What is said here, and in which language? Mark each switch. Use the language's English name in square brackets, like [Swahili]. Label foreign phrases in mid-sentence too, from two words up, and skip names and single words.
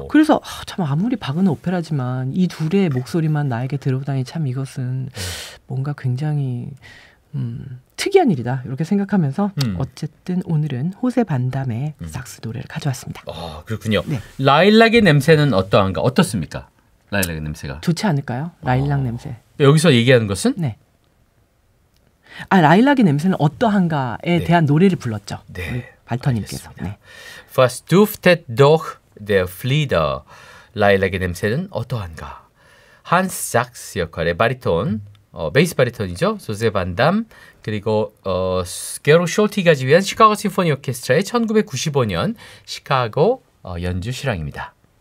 [Korean] 그래서 참 아무리 박은 오페라지만 이 둘의 목소리만 나에게 들어오다니 참 이것은 뭔가 굉장히 특이한 일이다 이렇게 생각하면서 어쨌든 오늘은 호세 반담의 삭스 노래를 가져왔습니다. 그렇군요. 네. 라일락의 냄새는 어떻습니까? 라일락의 냄새가 좋지 않을까요? 라일락 냄새. 여기서 얘기하는 것은? 네. 라일락의 냄새는 어떠한가에 대한 노래를 불렀죠. 우리 발터님께서. [German] Was duftet doch der Flieder. [Korean] 라일락의 냄새는 어떠한가? 한스 작스 역할의 바리톤, 베이스 바리톤이죠. 조세 반담, 그리고 게로 숄티가 지휘한 시카고 심포니 오케스트라의 1995년 시카고 연주 실황입니다.